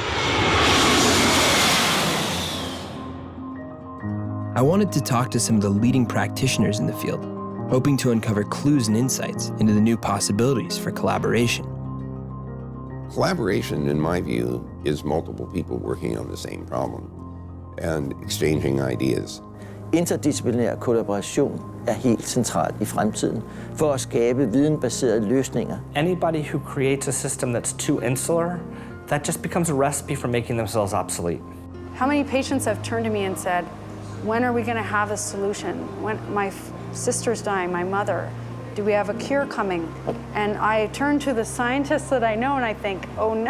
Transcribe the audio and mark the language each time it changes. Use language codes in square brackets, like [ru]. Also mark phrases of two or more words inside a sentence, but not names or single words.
[en] I wanted to talk to some of the leading practitioners in the field, hoping to uncover clues and insights into the new possibilities for collaboration. Collaboration, in my view, is multiple people working on the same problem and exchanging ideas. [da] Interdisciplinær kollaboration er helt centralt i fremtiden for at skabe videnbaserede løsninger. [en] Anybody who creates a system that's too insular, that just becomes a recipe for making themselves obsolete. How many patients have turned to me and said, when are we going to have a solution? When my sister's dying, my mother, do we have a cure coming? And I turn to the scientists that I know and I think, oh no.